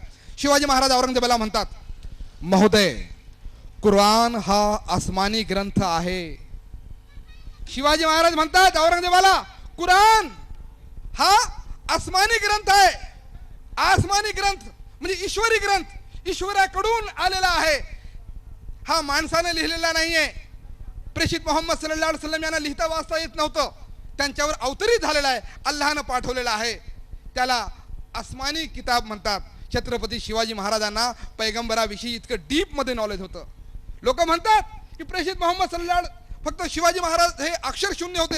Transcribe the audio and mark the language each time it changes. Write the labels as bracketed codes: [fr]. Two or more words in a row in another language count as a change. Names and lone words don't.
[mr] शिवाजी महाराज औरंगजेबाला म्हणतात, महोदय कुराण हा आसमानी ग्रंथ आहे. शिवाजी महाराज म्हणतात औरंगजेबाला, कुराण हा आसमानी ग्रंथ आहे. आसमानी ग्रंथ म्हणजे ईश्वरी ग्रंथ, ईश्वराकडून आलेला आहे. हा माणसाने लिहिलेला नाहीये. प्रेषित मोहम्मद [ar] صلى الله عليه وسلم [mr] यांना लिहिता वाचता येत नव्हतं. त्यांच्यावर अवतरित झालेला आहे, अल्लाहनं पाठवलेला आहे. त्याला आसमानी किताब म्हणतात. छत्रपती शिवाजी महाराजांना पैगंबराविषयी इतकं डीप मध्ये नॉलेज होतं. लोक म्हणतात की प्रेषित मोहम्मद सल्लल्लाहु फक्त शिवाजी महाराज हे अक्षर शून्य होते.